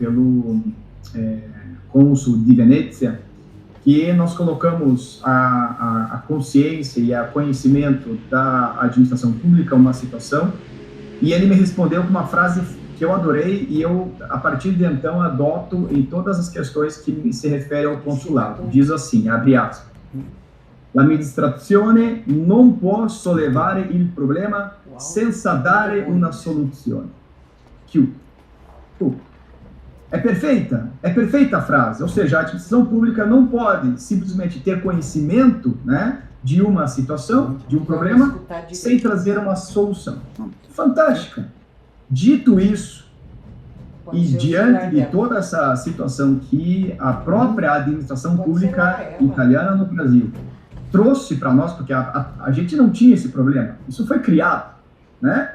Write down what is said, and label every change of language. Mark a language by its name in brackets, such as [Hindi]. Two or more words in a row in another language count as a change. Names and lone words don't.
[Portuguese] cônsul de Venezia, que nós colocamos a consciência e o conhecimento da administração pública uma situação, e ele me respondeu com uma frase que eu adorei, e eu, a partir de então, adoto em todas as questões que se referem ao consulado. Diz assim, abre aspas: [Italian] L'amministrazione non può sollevare il problema senza dare una soluzione. [Portuguese] Chiudo. É perfeita a frase, ou seja, a administração pública não pode simplesmente ter conhecimento, né, de uma situação, de um problema, sem trazer uma solução. Fantástica. Dito isso, e diante de toda essa situação que a própria administração pública italiana no Brasil trouxe para nós, porque a gente não tinha esse problema, isso foi criado, né?